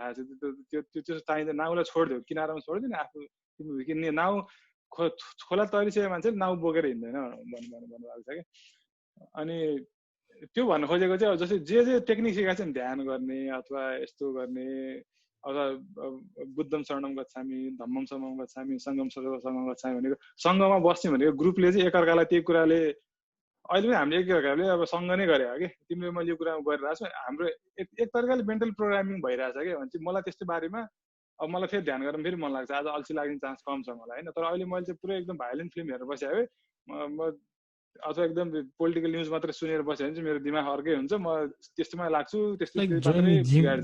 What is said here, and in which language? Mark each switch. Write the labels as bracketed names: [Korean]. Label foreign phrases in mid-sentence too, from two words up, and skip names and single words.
[Nepali] खास त्यो चाहिन्छ, नाउलाई छोडिदियो, किनारामा छोडिदियो नि, आफू किन्ने नाउ खोला तरिसकेको मान्छेले नाउ बोकेर हिँड्दैन भन्नुभएको छ कि। अनि त्यो भन्न खोजेको चाहिँ अब जस्तै जे टेक्निक सिकाएको छ नि, ध्यान गर्ने अथवा यस्तो गर्ने, अथवा [Pali] बुद्धम शरणम गच्छामि, धम्मम शरणम गच्छामि, सङ्गम शरणम गच्छामि [Nepali] भनेको, सङ्घमा बस्ने भनेको ग्रुपले चाहिँ एकअर्कालाई त्यही कुराले, अहिले पनि हामीले एकअर्काले अब सँग नै गरे हो कि, तिमीले मैले यो कुरामा गरिरहेको छु, हाम्रो एक तरिकाले [English] mental programming [Nepali] भइरहेछ कि। भने चाहिँ मलाई त्यस्तो बारेमा अब मलाई फेरि ध्यान गर्न फेरि मन लाग्छ, आज अल्छी लाग्ने चान्स कम छ मलाई हैन। तर अहिले मैले चाहिँ पुरै एकदम [English] violent film [Nepali] हेरेर बसेँ है, म अथवा एकदम [English] political news [Nepali] मात्रै सुनेर बस्यो भने चाहिँ मेरो दिमाग अर्कै हुन्छ, म त्यस्तोमा लाग्छु, त्यस्तो मात्रै बिगाड्छ।